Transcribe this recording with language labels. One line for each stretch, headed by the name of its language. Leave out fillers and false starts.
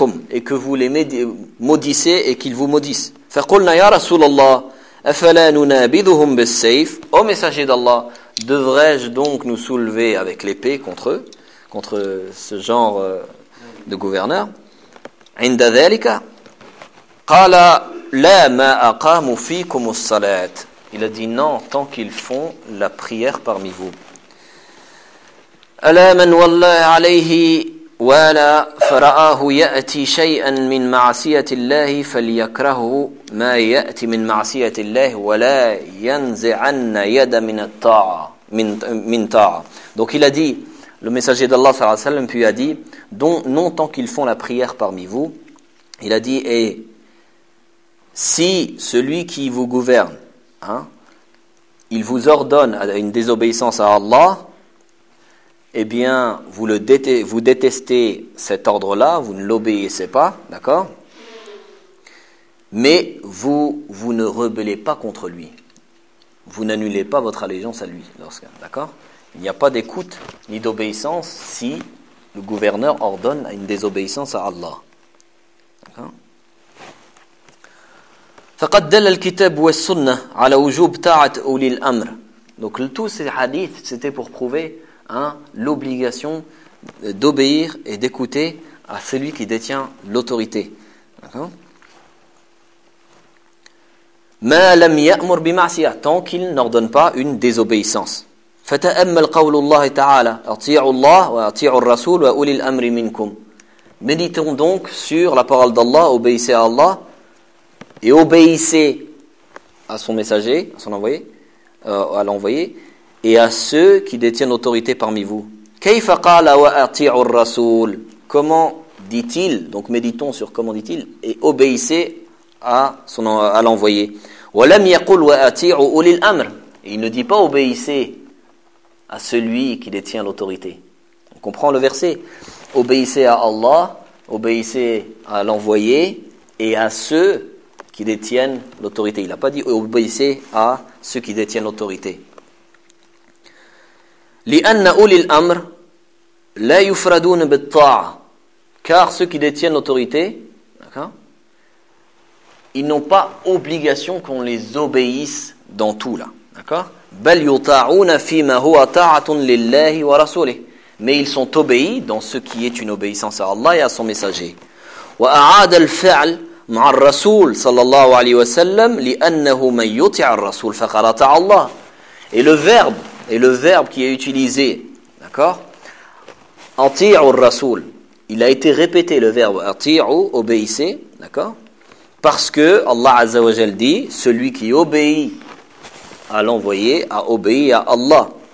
French: Et que vous les maudissez et qu'ils vous maudissent.
Arabic: فَقُلْنَا يَا رَسُولَ اللَّهِ أَفَلَا نُنَابِذُهُمْ بِالسَّيْفِ.
French: Ô messager d'Allah, devrais-je donc nous soulever avec l'épée contre eux, contre ce genre de gouverneur.
Arabic: عند ذلك قال لا ما اقام فيكم الصلاه.
French: Il a dit non tant qu'ils font la prière parmi vous.
Arabic: الا من والله عليه ولا فراه ياتي شيئا من معصيه الله فليكرهه ما ياتي من معصيه الله ولا ينزعن يد من الطاعه من طاعه.
French: Donc il a dit, le messager d'Allah sallallahu alayhi wa sallam puis a dit, donc non tant qu'ils font la prière parmi vous, il a dit, et si celui qui vous gouverne, hein, il vous ordonne une désobéissance à Allah, eh bien vous détestez cet ordre-là, vous ne l'obéissez pas, d'accord? Mais vous ne rebellez pas contre lui, vous n'annulez pas votre allégeance à lui, d'accord? Il n'y a pas d'écoute ni d'obéissance si le gouverneur ordonne une désobéissance à Allah.
Arabic: فقد دل الكتاب والسنة على وجوب طاعة أولي الأمر.
French: Donc tous ces hadiths c'était pour prouver hein, l'obligation d'obéir et d'écouter à celui qui détient l'autorité.
Arabic: ما لم يأمر بمعصية,
French: tant qu'il n'ordonne pas une désobéissance.
Arabic: فتأمل قول الله تعالى أطيعوا الله وأطيعوا الرسول وأولي الأمر منكم.
French: Méditons donc sur la parole d'Allah, obéissez à Allah et obéissez à son messager, à son envoyé, à l'envoyé et à ceux qui détiennent l'autorité parmi vous.
Arabic: كيف قال وأطيعوا الرسول.
French: Comment dit-il, donc méditons sur comment dit-il, et obéissez à l'envoyé.
Arabic: ولم يقل وأطيعوا أولي الأمر.
French: Il ne dit pas obéissez à celui qui détient l'autorité. On comprend le verset. Obéissez à Allah, obéissez à l'envoyé et à ceux qui détiennent l'autorité. Il n'a pas dit obéissez à ceux qui détiennent l'autorité.
Arabic: لأن أولي الأمر لا يفردون بالطاعة.
French: Car ceux qui détiennent l'autorité, d'accord, ils n'ont pas obligation qu'on les obéisse dans tout là. D'accord ?
Arabic: بل يطاعون فيما هو طاعة لله ورسوله.
French: Mais ils sont obéis dans ce qui est une obéissance à Allah et à son messager.
Arabic: وأعاد الفعل مع الرسول صلى الله عليه وسلم لأنه من يطع الرسول فقد أطاع الله.
French: Et le verbe qui est utilisé, d'accord,
Arabic: أطيعوا الرسول,
French: il a été répété, le verbe أطيعوا, obéissez, d'accord, parce que Allah عز وجل dit celui qui obéit à l'envoyer, à obéir à Allah.